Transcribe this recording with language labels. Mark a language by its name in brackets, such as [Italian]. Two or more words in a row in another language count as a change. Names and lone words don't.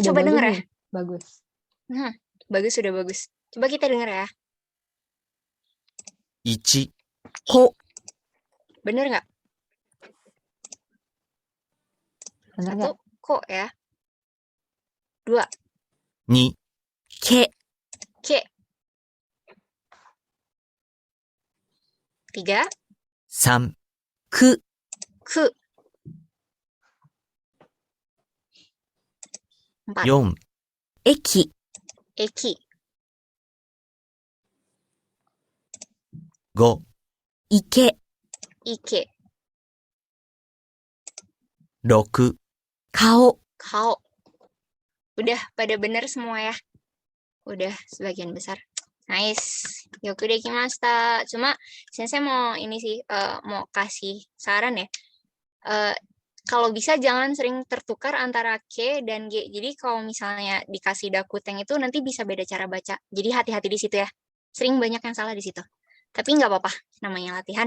[Indonesian] coba bagus denger ya. nih. Bagus. Bagus, udah bagus. Coba kita denger ya. [Japanese] 1、こ、 [Indonesian] Bener nggak? Bener Satu, nggak? kok ya. 2, [Japanese] 2、け、 ke. 3, 3、く、 ku. 4, 4、駅、 eki. 5、池、 ike. 6、顔、 Kao. [Indonesian] Udah pada bener semua ya. Udah sebagian besar. Nice. [Japanese] よくできました. [Indonesian] Cuma saya mau ini sih mau kasih saran ya. Kalau bisa jangan sering tertukar antara K dan G. Jadi kalau misalnya dikasih dakuteng itu nanti bisa beda cara baca. Jadi hati-hati di situ ya. Sering banyak yang salah di situ. Tapi nggak apa-apa, namanya latihan.